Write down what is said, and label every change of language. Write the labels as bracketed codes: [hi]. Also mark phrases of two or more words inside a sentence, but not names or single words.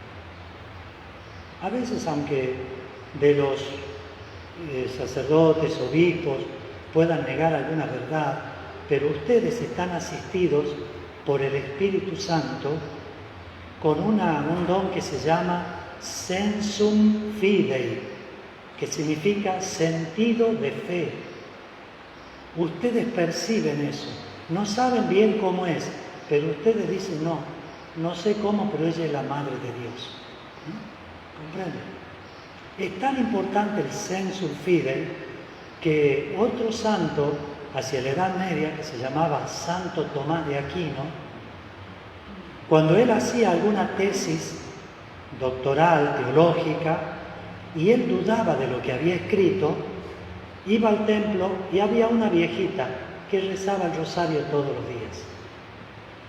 [es] A veces, aunque de los sacerdotes, obispos, puedan negar alguna verdad, pero ustedes están asistidos por el Espíritu Santo con un don que se llama [la] sensum fidei, [es] que significa sentido de fe. Ustedes perciben eso, no saben bien cómo es, pero ustedes dicen, no sé cómo, pero ella es la Madre de Dios. ¿Comprenden? Es tan importante el [la] sensum fidei [es] que otro santo, hacia la Edad Media, que se llamaba Santo Tomás de Aquino, cuando él hacía alguna tesis doctoral, teológica, y él dudaba de lo que había escrito, iba al templo y había una viejita que rezaba el rosario todos los días.